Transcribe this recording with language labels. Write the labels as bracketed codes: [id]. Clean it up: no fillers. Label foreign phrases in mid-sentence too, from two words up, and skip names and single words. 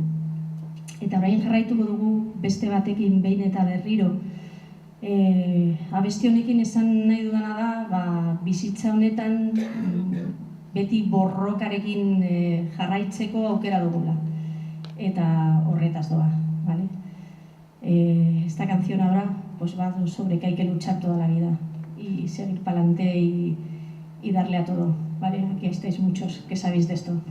[eu] Eta orain jarraituko dugu beste batekin behin eta berriro. Abesti honekin esan nahi dudana da, bizitza honetan beti borrokarekin jarraitzeko aukera dugula. Eta horretaz doa, [es] ¿vale? Esta canción ahora va sobre que hay que luchar toda la vida y seguir para adelante y darle a todo, ¿vale? Aquí estáis muchos que sabéis de esto.